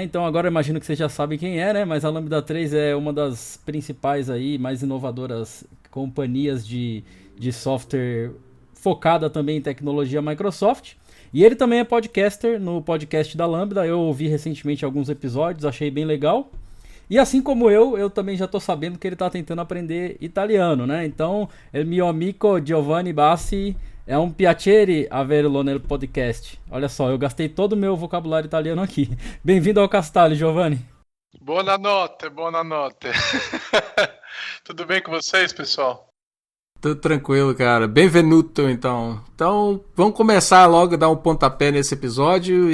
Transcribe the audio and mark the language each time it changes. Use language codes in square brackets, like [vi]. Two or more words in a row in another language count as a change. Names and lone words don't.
[pt] Então agora eu imagino que vocês já sabem quem é, né? Mas a Lambda 3 é uma das principais aí, mais inovadoras companhias de software focada também em tecnologia Microsoft. E ele também é podcaster no podcast da Lambda. Eu ouvi recentemente alguns episódios, achei bem legal. E assim como eu também já estou sabendo que ele está tentando aprender italiano, né? Então, [it] il mio amico Giovanni Bassi [pt] é um [it] piacere averlo nel podcast. [pt] Olha só, eu gastei todo o meu vocabulário italiano aqui. Bem-vindo ao Castalho, Giovanni. [it] Buonanotte, buonanotte. [pt] Tudo bem com vocês, pessoal? Tudo tranquilo, cara. Benvenuto, então. Então, vamos começar logo a dar um pontapé nesse episódio.